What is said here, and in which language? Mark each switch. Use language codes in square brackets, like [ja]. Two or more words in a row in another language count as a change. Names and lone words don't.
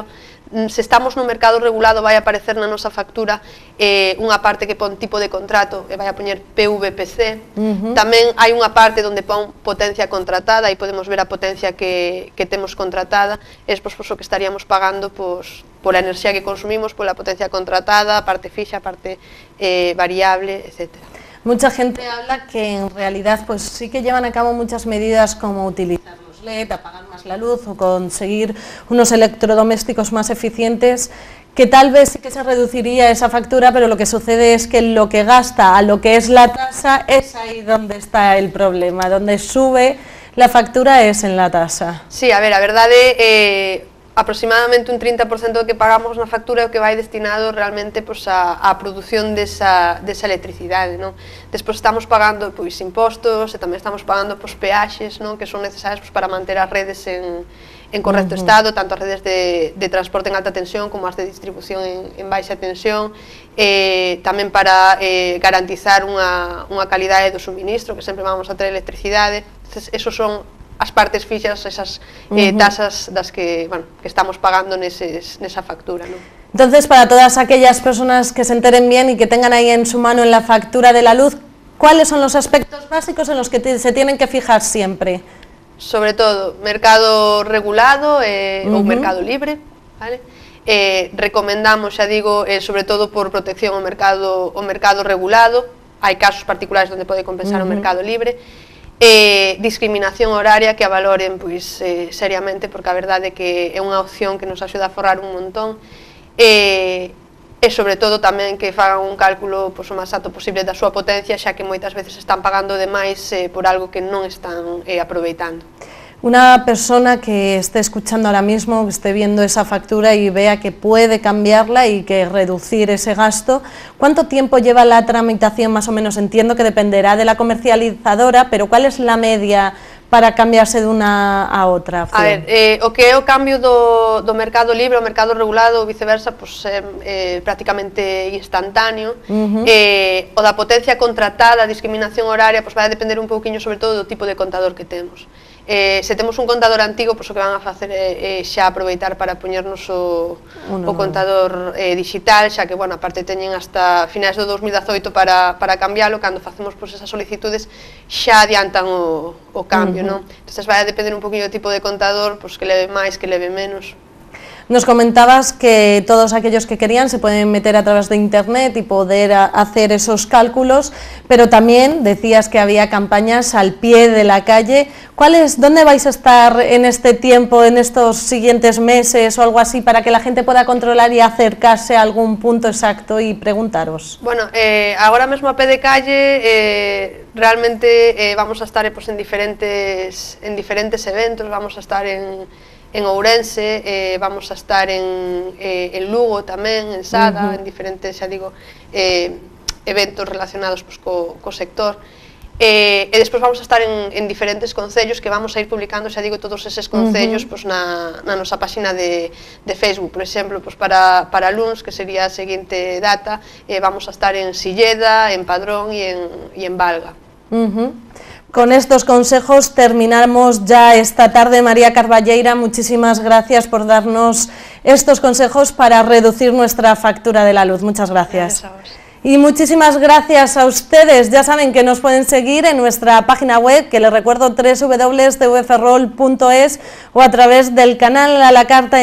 [gl] Se estamos no mercado regulado vai aparecer na nosa factura unha parte que pon tipo de contrato e vai a poñer PVPC. Tamén hai unha parte onde pon potencia contratada e podemos ver a potencia que temos contratada, e despois o que estaríamos pagando pola enerxía que consumimos, pola potencia contratada, a parte fixa, a parte variable, etcétera. [es] Mucha gente habla que en realidad pues sí que llevan a cabo muchas medidas como utilizar los LED, apagar más la luz o conseguir unos electrodomésticos más eficientes, que tal vez sí que se reduciría esa factura, pero lo que sucede es que lo que gasta a lo que es la tasa es ahí donde está el problema, donde sube la factura es en la tasa. Sí, a ver, [gl] a verdade aproximadamente un 30% do que pagamos na factura é o que vai destinado realmente á produción desa electricidade, non? Despois estamos pagando impostos e tamén estamos pagando peaxes, non? Que son necesarios para manter as redes en correcto estado, tanto as redes de transporte en alta tensión como as de distribución en baixa tensión, tamén para garantizar unha calidade do suministro, que sempre vamos a ter electricidade. Esos son as partes fixas, esas tasas das que estamos pagando nesa factura, ¿no? [es] Entonces, para todas aquellas personas que se enteren bien y que tengan ahí en su mano en la factura de la luz, ¿cuáles son los aspectos básicos en los que se tienen que fijar siempre? [gl] Sobre todo, mercado regulado ou mercado libre, ¿vale? Recomendamos, xa digo, sobre todo por protección ao mercado regulado. Hai casos particulares onde pode compensar o mercado libre. Discriminación horaria, que a valoren seriamente, porque a verdade é que é unha opción que nos axuda a forrar un montón, e sobre todo tamén que fagan un cálculo o máis alto posible da súa potencia, xa que moitas veces están pagando demais por algo que non están aproveitando. [es] Una persona que esté escuchando ahora mismo, que esté viendo esa factura y vea que puede cambiarla y que reducir ese gasto, ¿cuánto tiempo lleva la tramitación más o menos? Entiendo que dependerá de la comercializadora, pero ¿cuál es la media para cambiarse de una a outra opción? [gl] A ver, o que é o cambio do mercado libre ao mercado regulado ou viceversa, é prácticamente instantáneo. O da potencia contratada, a discriminación horaria, vai a depender un pouquiño sobre todo do tipo de contador que temos. Se temos un contador antigo, o que van a facer é xa aproveitar para poñernos o contador digital, xa que, aparte teñen hasta finais do 2018 para cambiálo, cando facemos esas solicitudes xa adiantan o cambio, non? Entón, vai a depender un poquinho do tipo de contador, que leve máis, que leve menos. [es] Nos comentabas que todos aquellos que querían se pueden meter a través de internet y poder hacer esos cálculos, pero también decías que había campañas al pie de la calle. ¿Dónde vais a estar en este tiempo, en estos siguientes meses o algo así, para que la gente pueda controlar y acercarse a algún punto exacto y preguntaros? [gl] Bueno, agora mesmo a pé de calle realmente vamos a estar en diferentes eventos, vamos a estar en Ourense, vamos a estar en Lugo tamén, en Sada, en diferentes, xa digo, eventos relacionados co sector. E despois vamos a estar en diferentes concellos que vamos a ir publicando, xa digo, todos eses concellos na nosa páxina de Facebook. Por exemplo, para luns, que sería a seguinte data, vamos a estar en Silleda, en Padrón e en Valga. [es] con estos consejos terminamos ya esta tarde. María Carballeira, muchísimas gracias por darnos estos consejos para reducir nuestra factura de la luz. Muchas gracias. Y muchísimas gracias a ustedes. Ya saben que nos pueden seguir en nuestra página web, que les recuerdo, www.tvferrol.es, o a través del canal A la Carta en YouTube.